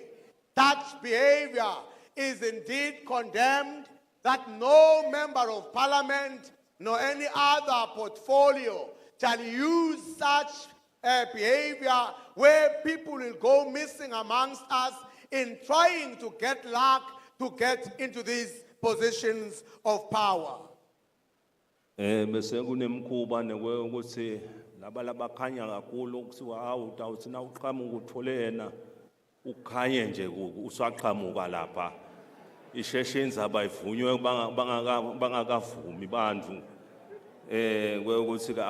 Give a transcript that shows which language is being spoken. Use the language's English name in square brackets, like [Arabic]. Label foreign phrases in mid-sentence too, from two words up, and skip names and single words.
[English] Such behavior is indeed condemned, that no member of parliament nor any other portfolio shall use such behavior where people will go missing amongst us in trying to get luck to get into these positions of power. [Swati] Bese kunemkhuba ukuthi laba labakhanya kakhulu kusiwa hawu utawuthi na uqhamuka uthole yena ukhanye nje usaqhamuka lapha isheshe inzaba ivunywe bangakavumi bantu ukuthi ke